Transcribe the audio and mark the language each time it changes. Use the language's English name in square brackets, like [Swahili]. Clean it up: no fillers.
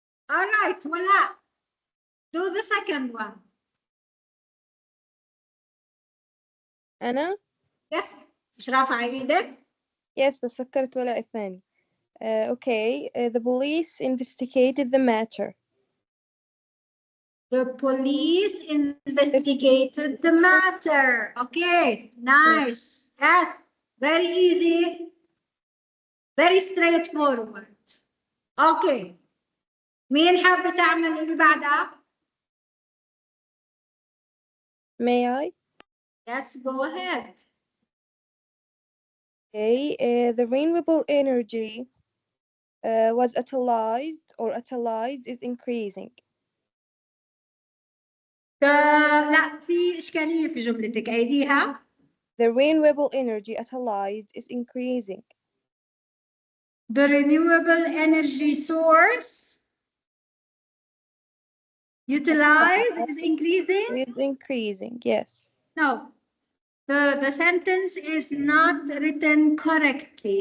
[English] All right, voila. Do the second one. [Arabic] أنا [English] Yes. [Arabic] مش رافعة ايدك؟ yes تذكرت ولا الثاني. [English] Okay, the police investigated the matter. The police investigated the matter. Okay, nice. Yes, very easy. Very straightforward. Okay. [Arabic] مين حابة تعمل اللي بعدها؟ [English] May I? Yes, go ahead. Okay, the renewable energy was utilized or utilized is increasing. [Arabic] لا في إشكالية في جملتك أيديها. [English] The renewable energy utilized is increasing. The renewable energy source utilized is increasing. Is increasing, yes. No, the sentence is not written correctly.